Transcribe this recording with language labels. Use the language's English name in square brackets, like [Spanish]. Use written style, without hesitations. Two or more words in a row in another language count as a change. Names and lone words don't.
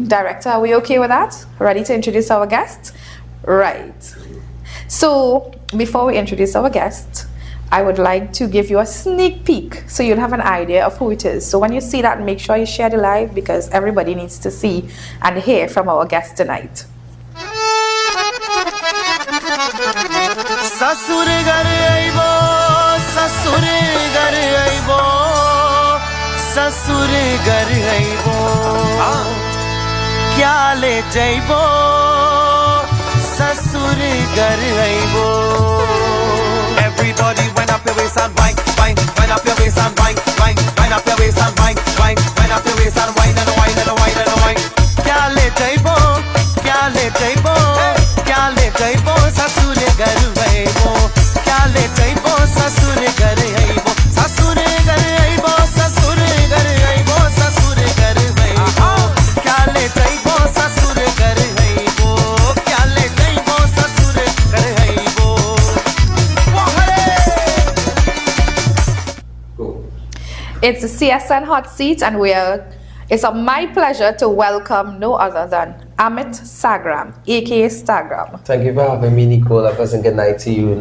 [English] Director, are we okay with that? Ready to introduce our guest? Right. So before we introduce our guest, I would like to give you a sneak peek so you'll have an idea of who it is. So when you see that, make sure you share the live because everybody needs to see and hear from our guest tonight. [Bhojpuri] ससुरे घर अइबो, ससुरे घर अइबो, ससुरे घर अइबो. का ले जइबो, ससुरे घर अइबो. [English] Everybody wind up your waist and wine, wine, wind up your waist and wine, wine, wind up your waist and wine, wine, wind up your waist and wine and wine and wine and wine. [Bhojpuri] का ले जइबो, का ले जइबो, का ले जइबो, ससुरे घर अइबो. का ले जइबो, ससुरे घर अइबो, ससुरे घर अइबो, ससुरे घर अइबो, ससुरे घर अइबो. का ले जइबो, ससुरे घर अइबो, का ले जइबो, ससुरे घर अइबो. [English] It's the CSN Hot Seat, and it's my pleasure to welcome no other than Amit Sagram, aka Sagram. Thank you for having me, Nicole. A pleasant good night to you.